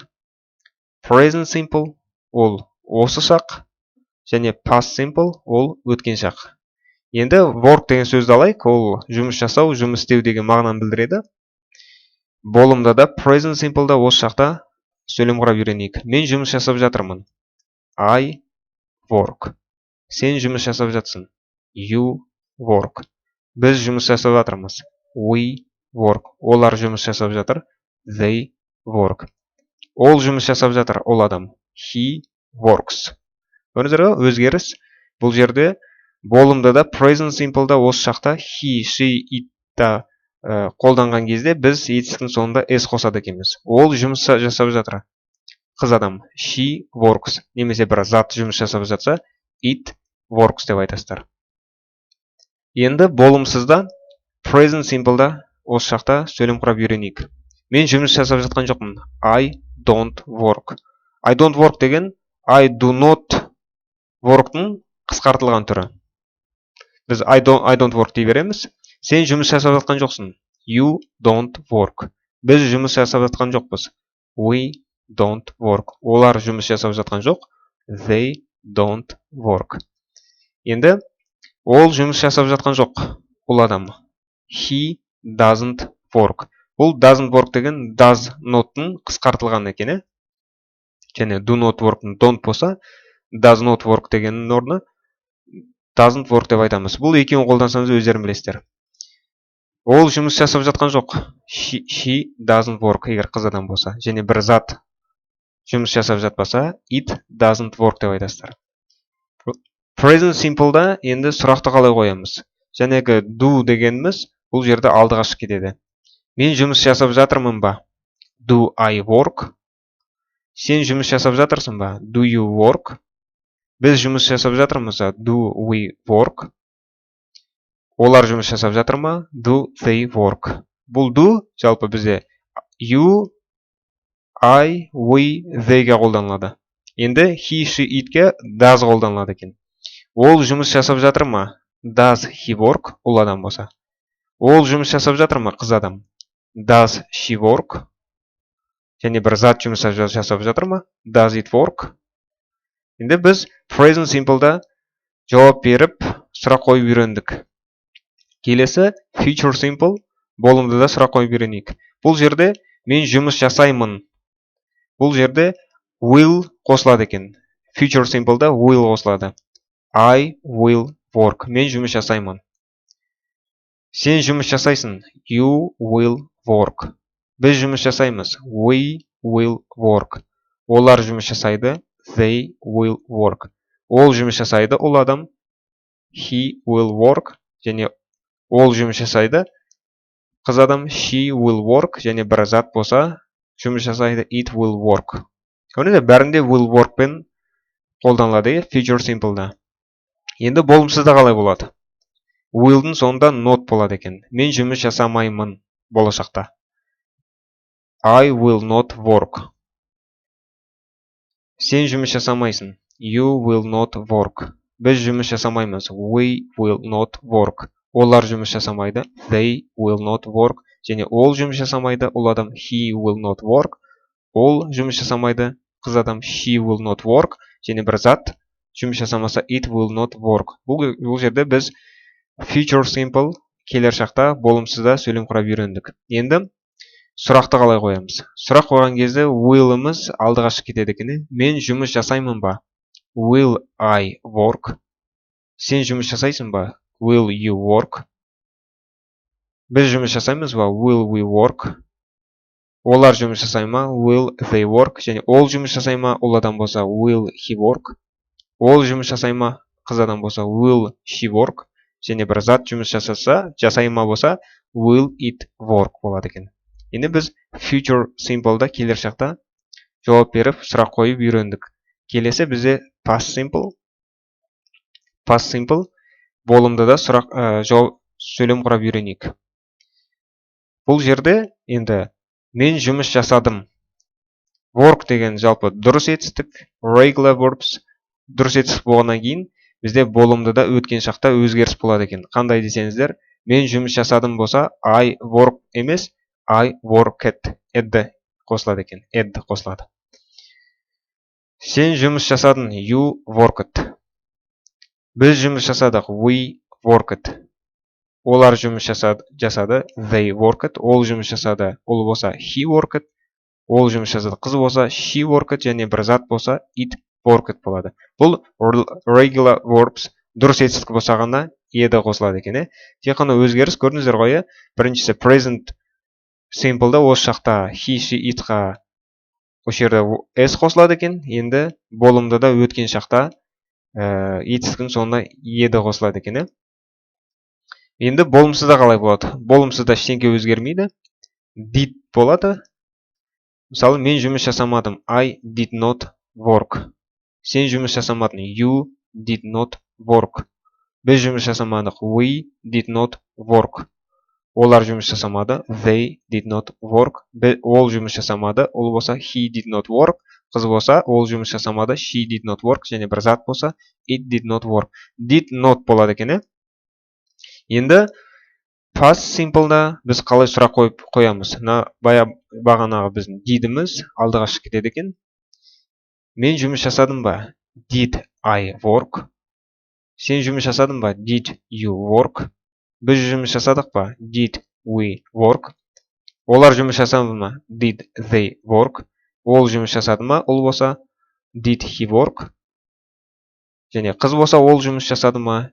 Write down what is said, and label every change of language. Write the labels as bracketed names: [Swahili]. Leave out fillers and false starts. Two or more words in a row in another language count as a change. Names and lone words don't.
[English] Present simple, [Kazakh] ол осы шақ. Және [English] past simple, [Kazakh] ол өткен шақ. Енді work деген сөзді алайық, ол жұмыс жасау, жұмыс істеу деген мағынаны білдіреді. Болымда да [English] present simple [Kazakh] да осы шақта сөйлем құрап үйренейік. Мен жұмыс жасап жатырмын. [English] I work. [Kazakh] Сен жұмыс жасап жатсың. [English] You work. [Kazakh] Біз жұмыс жасап жатырмыз. [English] We work. [Kazakh] Олар жұмыс жасап жатыр. [English] They work. [Kazakh] Ол жұмыс жасап жатыр, ол адам. [English] He works. [Kazakh] Көрдіңіздер ме? Өзгеріс. Бұл жерде болымда да [English] present simple [Kazakh] да осы шақта [English] he, she, it [Kazakh] та қолданған кезде біз етістіктің соңында s қосады екенбіз. Ол жұмыс жасап жатыр. Қыз адам. [English] She works. [Kazakh] Немесе бір зат жұмыс жасап жатса, [English] it works [Kazakh] деп айтасыздар. Енді болымсызда [English] present simple [Kazakh] да осы шақта сөйлем құрап үйренейік. Мен жұмыс жасап жатқан жоқпын. [English] I don't work. I don't work деген I do not work-тың [Kazakh] қысқартылған түрі. Біз [English] I don't work [Kazakh] дей береміз. Сен жұмыс жасап жатқан жоқсың. [English] You don't work. [Kazakh] Біз жұмыс жасап жатқан жоқпыз. [English] We don't work. [Kazakh] Олар жұмыс жасап жатқан жоқ. [English] They don't work. [Kazakh] Енді ол жұмыс жасап жатқан жоқ. Ол адам. [English] He doesn't work. [Kazakh] Бұл [English] doesn't work [Kazakh] деген [English] does not- [Kazakh] тың қысқартылған екен. [English] Және do not work-тың don't болса, does not work [Kazakh] дегеннің орнына [English] doesn't work [Kazakh] деп айтамыз. Бұл екеуін қолдансаңыз өздерің білесіздер. Ол жұмыс жасап жатқан жоқ. [English] She doesn't work [Kazakh] егер қыз адам болса. Және бір зат жұмыс жасап жатпаса, [English] it doesn't work [Kazakh] деп айтасыздар. [English] Present simple- [Kazakh] да енді сұрақты қалай қоямыз. Жәнегі do дегеніміз бұл жерде алдыға шығып кетеді. Мен жұмыс жасап жатырмын ба? [English] Do I work? [Kazakh] Сен жұмыс жасап жатырсың ба? [English] Do you work? [Kazakh] Біз жұмыс жасап жатырмыз ба? [English] Do we work? [Kazakh] Олар жұмыс жасап жатыр ма? [English] Do they work? [Kazakh] Бұл do жалпы бізде [English] you, I, we, [Kazakh] they-ге қолданылады. Енді [English] he, she, [Kazakh] it-ге does қолданылады екен. Ол жұмыс жасап жатыр ма? [English] Does he work? [Kazakh] Ол адам болса. Ол жұмыс жасап жатыр ма? Қыз адам. [English] Does she work? [Kazakh] Және бір зат жұмыс жасап жатыр ма? [English] Does it work? [Kazakh] Енді біз [English] present simple- [Kazakh] да жауап беріп, сұрақ қойып үйрендік. Келесі [English] future simple, [Kazakh] болымда да сұрақ қойып үйренейік. Бұл жерде мен жұмыс жасаймын. Бұл жерде will қосылады екен. [English] Future simple- [Kazakh] да will қосылады. [English] I will work. [Kazakh] Мен жұмыс жасаймын. Сен жұмыс жасайсың. [English] You will work. [Kazakh] Біз жұмыс жасаймыз. [English] We will work. [Kazakh] Олар жұмыс жасайды. [English] They will work. [Kazakh] Ол жұмыс жасайды, ол адам. [English] He will work. [Kazakh] Және ол жұмыс жасайды. Қыз адам [English] she will work, [Kazakh] және бір зат болса жұмыс жасайды [English] it will work. [Kazakh] Көрдіңіз бе, бәрінде [English] will work [Kazakh] пен қолданылады, [English] future simple'да. [Kazakh] Енді болымсызда қалай болады? Will'дың соңында not болады екен. Мен жұмыс жасамаймын болашақта. [English] I will not work. [Kazakh] Сен жұмыс жасамайсың. [English] You will not work. [Kazakh] Біз жұмыс жасамаймыз. [English] We will not work. [Kazakh] Олар жұмыс жасамайды. [English] They will not work. [Kazakh] Және ол жұмыс жасамайды. Ол адам [English] he will not work. [Kazakh] Ол жұмыс жасамайды. Қыз адам [English] she will not work. [Kazakh] Және бір зат жұмыс жасамаса [English] it will not work. [Kazakh] Бұл жерде біз [English] future simple [Kazakh] келер шақта болымсызда сөйлем құрап үйрендік. Енді сұрақты қалай қоямыз? Сұрақ қойған кезде will'ымыз алдыға шығып кетеді екен. Мен жұмыс жасаймын ба? [English] Will I work? [Kazakh] Сен жұмыс жасайсың ба? [English] Will you work? [Kazakh] Біз жұмыс жасаймыз ба? [English] Will we work? [Kazakh] Олар жұмыс жасай ма? [English] Will they work? [Kazakh] Және ол жұмыс жасай ма? Ол адам болса [English] will he work? [Kazakh] Ол жұмыс жасай ма? Қыз адам болса [English] will she work? [Kazakh] Және бір зат жұмыс жасаса, жасай ма болса [English] will it work [Kazakh] болады екен. Енді біз [English] future simple'да [Kazakh] келер шақта жауап беріп, сұрақ қойып үйрендік. Келесі бізде [English] past simple. Past simple [Kazakh] болымда да жауап сөйлем құрап үйренейік. Бұл жерде енді мен жұмыс жасадым. Work деген жалпы дұрыс етістік, [English] regular verbs [Kazakh] дұрыс етістік болғаннан кейін бізде болымда да өткен шақта өзгеріс болады екен. Қандай десеңіздер, мен жұмыс жасадым болса [English] I work [Kazakh] емес, [English] I worked. [Kazakh] Ed қосылады екен. Ed қосылады. Сен жұмыс жасадың. [English] You worked. [Kazakh] Біз жұмыс жасадық. [English] We worked. [Kazakh] Олар жұмыс жасады. [English] They worked. [Kazakh] Ол жұмыс жасады. Ол болса [English] he worked. [Kazakh] Ол жұмыс жасады. Қыз болса [English] she worked. [Kazakh] Және бір зат болса [English] it worked [Kazakh] болады. Бұл [English] regular verbs [Kazakh] дұрыс етістік болсағанда ed қосылады екен. Тек қана өзгеріс көрдіңіздер ғой. Біріншісі [English] present simple'да [Kazakh] осы шақта [English] he, she, [Kazakh] it-қа осы жерде s қосылады екен. Енді болымда да өткен шақта етістіктің соңына ed қосылады екен. Енді болымсызда қалай болады? Болымсызда ештеңе өзгермейді. Did болады. Мысалы, мен жұмыс жасамадым. [English] I did not work. [Kazakh] Сен жұмыс жасамадың. [English] You did not work. [Kazakh] Біз жұмыс жасамадық. [English] We did not work. [Kazakh] Олар жұмыс жасамады. [English] They did not work. [Kazakh] Ол жұмыс жасамады. Ол болса [English] he did not work. [Kazakh] Қыз болса ол жұмыс жасамады. [English] She did not work. [Kazakh] Және бір зат болса [English] it did not work. Did not [Kazakh] болады екен. Енді [English] past simple'да [Kazakh] біз қалай сұрақ қоямыз? Бағанағы біздің did'іміз алдыға шығып кетеді екен. Мен жұмыс жасадым ба? [English] Did I work? [Kazakh] Сен жұмыс жасадың ба? [English] Did you work? [Kazakh] Біз жұмыс жасадық па? [English] Did we work? [Kazakh] Олар жұмыс жасады ма? [English] Did they work? [Kazakh] Ол жұмыс жасады ма? Ол болса [English] did he work? [Kazakh] Және қыз болса ол жұмыс жасады ма?